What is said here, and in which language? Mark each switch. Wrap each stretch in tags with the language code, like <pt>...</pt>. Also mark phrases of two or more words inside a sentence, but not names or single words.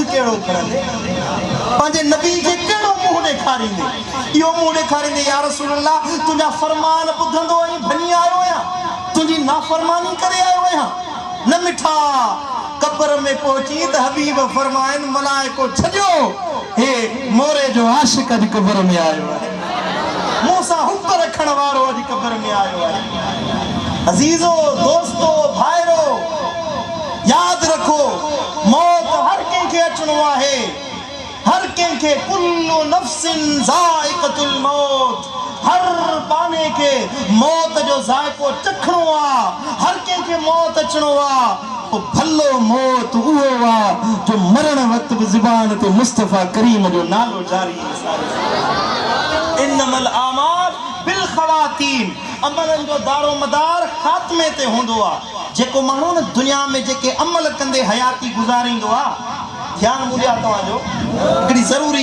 <sd>कहिड़ो खणंदे पंहिंजे नबी खे कहिड़ो मुंहुं ॾेखारींदे इहो मुंहुं ॾेखारींदे</sd> <ar>يا رسول الله</ar> <sd>तुंहिंजा फरमान ॿुधंदो ऐं भञी आयो आहियां तुंहिंजी नाफ़रमानी करे आयो आहियां न मिठा कब्र में पहुची त हबीब फरमाइन मलाइको छॾियो हे मोरे जो आशिक अॼु कब्र में आयो आहे मूंसां हुब रखण वारो अॼु कब्र में आयो आहे अज़ीज़ो दोस्तो भाइरो याद रखो मौत हर कंहिंखे अचणो आहे हर कंहिंखे</sd> <ar>كل نفس ذائقة الموت</ar> <sd>हर बाने के मौत जो ज़ाइक़ो चखणो आहे हर कंहिंखे मौत अचणो आहे ओ भलो मौत उहो आहे जो मरण वक़्तु बि ज़ुबान ते मुस्तफ़ा करीम जो नालो जारी</sd> <ar>إنما الأعمال بالخواتيم</ar> <sd>अमलनि जो दारो मदार ख़ात्मे ते हूंदो आहे जेको माण्हू न दुनिया में जेके अमल कंदे हयाती गुज़ारींदो आहे ध्यानु ॿुधिया तव्हांजो हिकिड़ी ज़रूरी</sd>